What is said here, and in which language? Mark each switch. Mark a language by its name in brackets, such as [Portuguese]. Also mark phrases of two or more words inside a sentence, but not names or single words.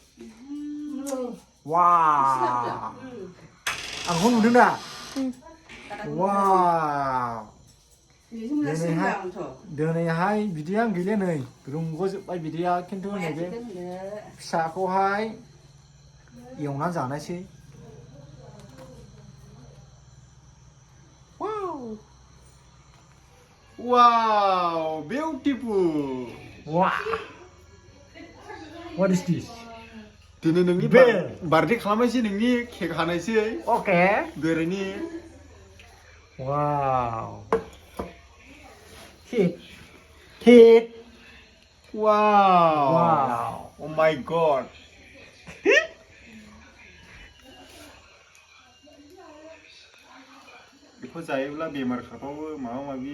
[Bodo] वाव आंखौ नुदों दा वाव दिनैहाय बिदैया गैले नै रुंग'जोब्बाय बिदैया खिन्थु नैबे फिसाखौहाय एवना जानोसै [English] wow beautiful वाव what is this [Bodo] दिनै नोंनि बेर बार्थडे खालामनायसै नोंनि केक हानायसै ओके बेरेनि [English] वाव hit [Bodo] वाव wow [English] oh my god [Bodo] बेखौ जायोब्ला बेमार खारबावो माबा माबि